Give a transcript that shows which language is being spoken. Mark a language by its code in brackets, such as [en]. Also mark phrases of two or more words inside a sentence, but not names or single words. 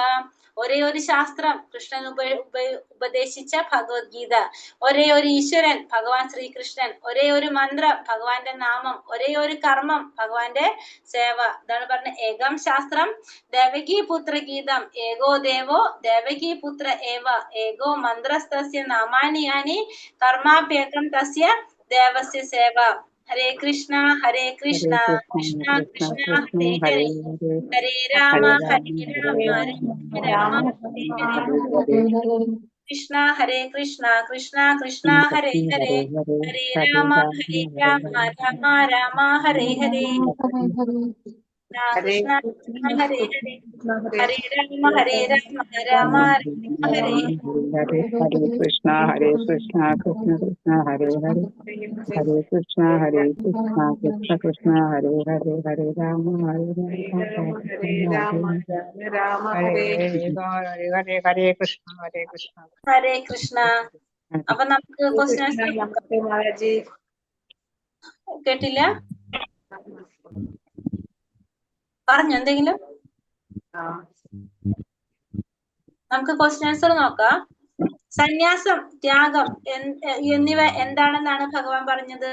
[ml] ഒരേ ഒരു ശാസ്ത്രം കൃഷ്ണൻ ഉപദേശിച്ച ഭഗവത്ഗീത, ഒരേ ഒരു ഈശ്വരൻ ഭഗവാൻ ശ്രീകൃഷ്ണൻ, ഒരേ ഒരു മന്ത്രം ഭഗവാന്റെ നാമം, ഒരേ ഒരു കർമ്മം ഭഗവാന്റെ സേവ. ഇതാണ് പറഞ്ഞ [sa] ഏകം ശാസ്ത്രം ദേവകീ പുത്ര ഗീതം ഏകോ ദേവോ ദേവകീ പുത്ര ഏവ ഏകോ മന്ത്രസ്തസ്യ നാമാനി യാനി കർമാപ്യകം തസ്യ ദേവസ്യ സേവ. ഹരേ കൃഷ്ണ കൃഷ്ണ കൃഷ്ണ ഹരേ ഹരേ ഹരേ രാമ രാമ കൃഷ്ണ ഹരേ കൃഷ്ണ കൃഷ്ണ ഹരേ ഹരേ ഹരേ രാമ രാമ രാമ ഹരേ ഹരേ കൃഷ്ണ ഹരേ ഹരേ ഹരേ രാമ രാമ ഹരേ ഹരേ കൃഷ്ണ കൃഷ്ണ ഹരേ ഹരേ ഹരേ കൃഷ്ണ കൃഷ്ണ കൃഷ്ണ ഹരേ ഹരേ ഹരേ രാമ ഹരേ കൃഷ്ണ ഹരേ കൃഷ്ണ. [ml] അപ്പൊ നമുക്ക് ക്വസ്റ്റ്യൻസ് കേട്ടില്ല, പറഞ്ഞു എന്തെങ്കിലും? നമുക്ക് [en] question answer [ml] നോക്കാം. സന്യാസം, ത്യാഗം എന്നിവ എന്താണെന്നാണ് ഭഗവാൻ പറഞ്ഞത്?